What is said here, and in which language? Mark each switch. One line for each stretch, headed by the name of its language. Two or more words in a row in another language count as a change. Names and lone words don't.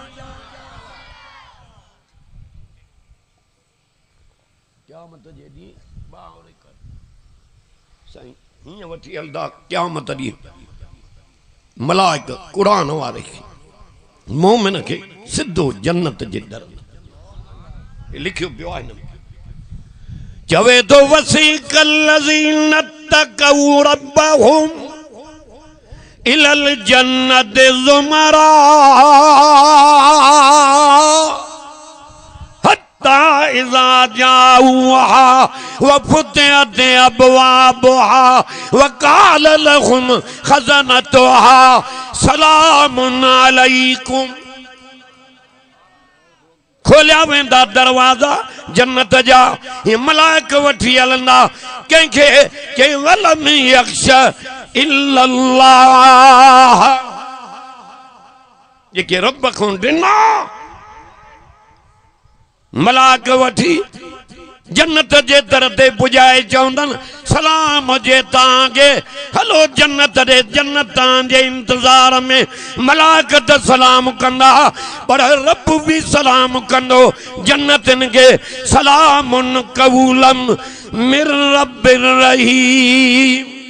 Sindhi: क़यामत जे ॾींहुं बावरे कर साईं हीअं वठी हलंदा क़यामत ॾींहुं मलाइक क़ुरान वारे खे मोमिन के सिद्धो जन्नत जे दर लिखियो पियो आहे हिन में चवे तो
Arabic: وسيق الذين اتقوا ربهم إلى الجنة زمرا حتى إذا جاءوها وفتحت أبوابها وقال لهم خزنتها سلام عليكم
Sindhi: खोलिया वेंदा दरवाजा जन्नत जा ये मलाइक वठी हलंदा कंहिंखे चई
Arabic: ولم يخش إلا الله
Sindhi: जेके रब खां ॾिना मलाइक वठी जन्नत जे दर ते पुॼाए चवंदनि सलाम हुजे तव्हांखे हलो जन्नत ॾे जन्नत जे इंतज़ार में मलाइकत सलाम कंदा पर रब भी सलाम कंदो जन्नतनि खे
Arabic: سلام قولا من رب رحيم